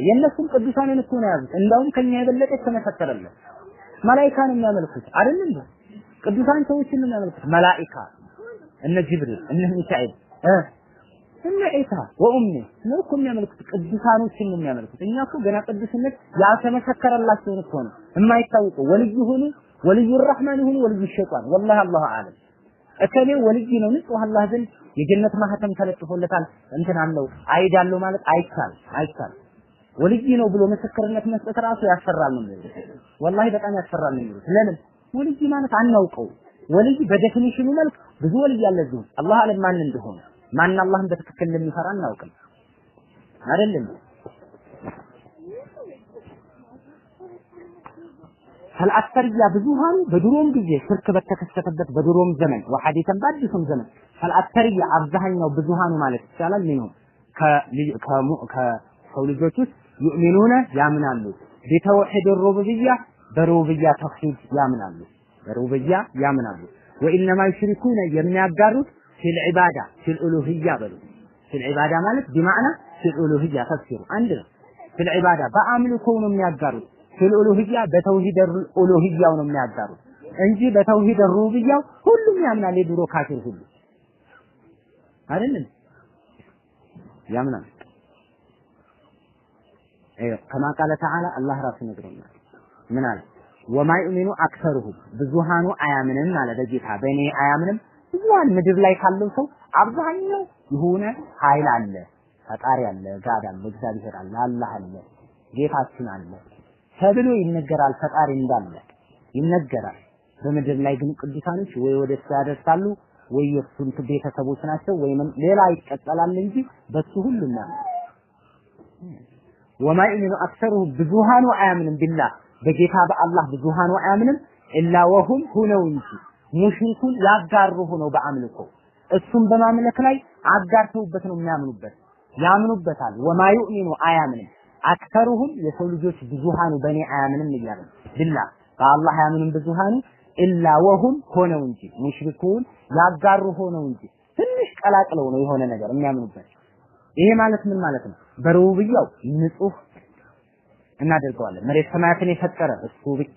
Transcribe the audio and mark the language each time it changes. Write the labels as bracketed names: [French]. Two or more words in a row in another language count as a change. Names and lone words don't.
[Amharic] የነሱም ቅዱሳንን እኮ ነው ያዙት እንዳውም ከኛ የበለጠ ተመሰከረለት መላእክታን የሚያመልኩት አይደል እንዴ ቅዱሳን ሰዎችን የሚያመልኩት መላእክታ እነ ጅብሪል እነ ሚካኤል እነ ኢሳ ወኡሚ ነው እኮ የሚያመልኩት ቅዱሳኖችን የሚያመልኩት እኛ እኮ ገና ቅዱስነት ያልተመሰከረላቸው እኮ ነው የማይታወቁ ወልይ ሆኑ [Arabic] ወልዩ الرحمن [Amharic] ሆኑ [Arabic] ወልዩ ሸይጣን والله الله اعلم [Amharic] እከሌ ወልይ ነው ንጹህ አላህ ዘንድ የጀነት ማህተም ተለጥፎለታል እንትን አለው አይዳለው ማለት አይቻል ወልይ ነው ብሎ ምስክርነት መስጠት ራሱ ያስፈራል ነው والله በጣም ያስፈራል ነው ለምን ወልይ ማለት አናውቀው ወልይ በዴፊኒሽኑ መልክ ብዙ ወልይ ያለ እዚህ አላህ አለም ማን እንደሆነ ማን አላህን በትክክል እንደሚፈራ እናውቅም አይደለም فالأكثرية ብዙሃን በድሮም ጊዜ ሽርክ በተከሰተበት በድሮም ዘመን ወሐዲተን በአዲሱም ዘመን فالأكثرية አብዛኛው ብዙሃኑ ማለት ይቻላል ምን ነው ከሰው ልጆች ውስጥ يؤمنون ያምናሉ [Arabic] بتوحيد الربوبية [Amharic] በሩብያ ተውሂድ ያምናሉ በሩብያ ያምናሉ [Arabic] وإنما يشركون [Amharic] የሚያጋሩት [Arabic] في العبادة في الألوهية [Amharic] በሉ [Arabic] في العبادة [Amharic] ማለት [Arabic] بمعنى في الألوهية تفسير [Amharic] አንድ ነው [Arabic] في العبادة [Amharic] በአምልኮው ነው የሚያጋሩት [Arabic] في الألوهية [Amharic] በተውሂድ الألوهية ነው የሚያጋሩት እንጂ በተውሂድ الربوبية ሁሉም ያምናል የድሮ ካፊር ሁሉ አይደለም ያምናል [Arabic] كما قال تعالى الله [Amharic] ራሱ ነግሮናል ምን አለ [Arabic] وما يؤمن اكثرهم [Amharic] ብዙሃኑ አያምንም አለ በጌታ በእኔ አያምንም ብዙሃን ምድር ላይ ካለው ሰው አብዛኛው የሆነ ኃይል አለ ፈጣሪ አለ ጋድ አለ እግዚአብሔር አለ አላህ አለ ጌታችን አለ ተብሎ ይነገራል ፈጣሪ እንዳለ ይነገራል በምድር ላይ ግን ቅዱሳኖች ወይ ወደ ያደርሳሉ ወይ የሱን ቤተሰቦች ናቸው ወይ ሌላ ይቀጥላል እንጂ በሱ ሁሉና [Arabic] وما يؤمن اكثرهم [Amharic] ብዙሃኑ አያምንም ቢላህ በጌታ በአላህ ብዙሃኑ አያምንም [Arabic] إلا وهم [Amharic] ሁነው እንጂ ሙሽሪኩን ያጋሩ ሆነው በአምልኮ እሱም በማምለክ ላይ አጋርተውበት ነው የሚያምኑበት ያምኑበታል [Arabic] وما يؤمن [Amharic] አያምንም አክተሩሁም የሰው ልጆች ብዙሃኑ በኔ አያምንም ይላል ቢላህ በአላህ አያምንም ብዙሃኑ [Arabic] إلا وهم [Amharic] ሆነው እንጂ ሙሽሪኩን ያጋሩ ሆነው እንጂ ትንሽ ቀላቅለው ነው የሆነ ነገር የሚያምኑበት ይሄ ማለት ምን ማለት ነው በሩብያው ንጹህ እናደርገዋለን መሬት ሰማያትን የፈጠረ እሱ ብቻ